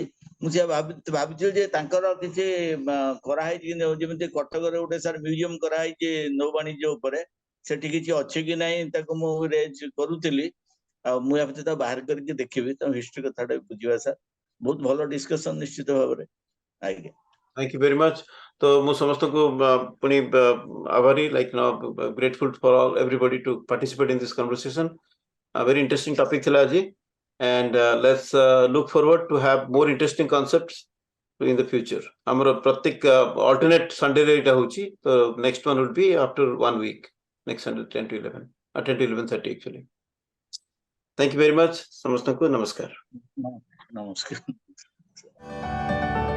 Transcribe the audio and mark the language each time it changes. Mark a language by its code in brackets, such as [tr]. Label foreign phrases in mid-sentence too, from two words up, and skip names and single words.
[or] ମୁଁ ସେ ଭାବିଥିଲି ଯେ ତାଙ୍କର କିଛି କରାହେଇଛି ଯେମିତି କଟକରେ ଗୋଟେ [en] sir museum [or] କରାହେଇଛି ନୌବାଣିଜ୍ୟ ଉପରେ, ସେଠି କିଛି ଅଛି କି ନାହିଁ ତାକୁ ମୁଁ ରେଜ୍ କରୁଥିଲି। ଆଉ ମୁଁ ଭାବିଥିଲି ତାକୁ ବାହାର କରିକି ଦେଖିବି, ତ ହିଷ୍ଟ୍ରି କଥାଟା ବୁଝିବା ସାର୍। ବହୁତ ଭଲ ଡିସ୍କସନ ନିଶ୍ଚିତ ଭାବରେ। ଆଜ୍ଞା, [en] Thank you very much. So [or] ମୁଁ ସମସ୍ତଙ୍କୁ ପୁଣି ଆଭାରୀ, [en] like grateful for everybody to participate in this conversation. A very interesting topic [or] ଥିଲା ଆଜି, [en] and let's look forward to have more interesting concepts in the future. [or] ଆମର ପ୍ରତ୍ୟେକ [en] alternate Sunday [or] ରେ ଏଇଟା ହଉଛି, ତ [en] next one would be after 1 week, next Sunday 10 to 11, 10 to 11:30 actually. Thank you very much. [or] ସମସ୍ତଙ୍କୁ ନମସ୍କାର। ନମସ୍କାର।